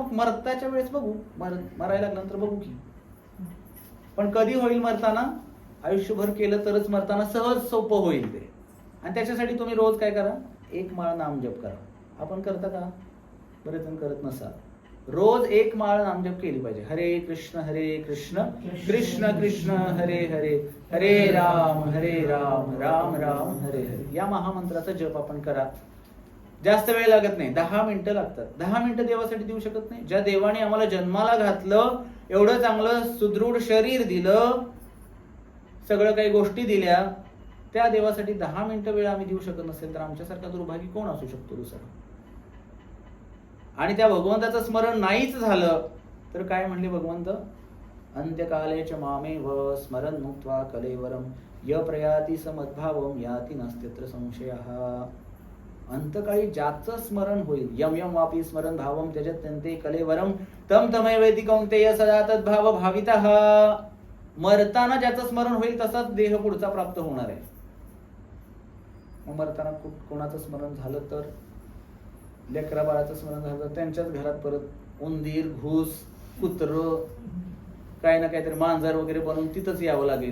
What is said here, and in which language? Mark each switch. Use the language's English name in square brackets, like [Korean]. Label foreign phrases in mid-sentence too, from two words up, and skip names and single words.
[Marathi] मग मरताच्या वेळेस बघू, मरायला लागल्यानंतर बघू की. पण कधी होईल मरताना? आयुष्यभर केलं तरच मरताना सहज सोपं होईल ते. आणि त्याच्यासाठी तुम्ही रोज काय करा? 1 माळ नामजप करा. आपण करता का? बरेच जण करत नसाल. रोज 1 माळ नामजप केली पाहिजे. [Sanskrit] हरे कृष्ण कृष्ण कृष्ण हरे हरे, हरे राम राम राम हरे हरे. [Marathi] या महामंत्राचा जप आपण करा. जास्त वेळ लागत नाही, 10 मिनिटं लागतात. 10 मिनिटं देवासाठी देऊ शकत नाही? ज्या देवाने आम्हाला जन्माला घातलं, एवढं चांगलं सुदृढ शरीर दिलं, सगळं काही गोष्टी दिल्या, त्या देवासाठी 10 मिनिटं वेळ आम्ही देऊ शकत नसेल तर आमच्यासारखा दुर्भागी कोण असू शकतो दुसरा? आणि त्या भगवंताचं स्मरण नाहीच झालं तर काय म्हणले भगवंत? [Sanskrit] अंत्यकालेच मामेव स्मरण मुक्त्वा कलेवरम य प्रयाती समद्भावम याती नास्त्यत्र संशयः. [Marathi] अंतकाळी ज्याचं स्मरण होईल, [Sanskrit] यम यम वापी स्मरण भावम त्यजत्यन्ते कलेवरम तम तमैवेति कौन्तेय सदा तद्भाव भावितः. [Marathi] मरताना ज्याचं स्मरण होईल तसाच देह पुढचा प्राप्त होणार आहे. मग मरताना कोणाचं स्मरण झालं तर, लेकरा बाळाचं स्मरण झालं तर त्यांच्याच घरात परत उंदीर, घूस, कुत्र, काही ना काहीतरी मांजर वगैरे बनवून तिथंच यावं लागेल.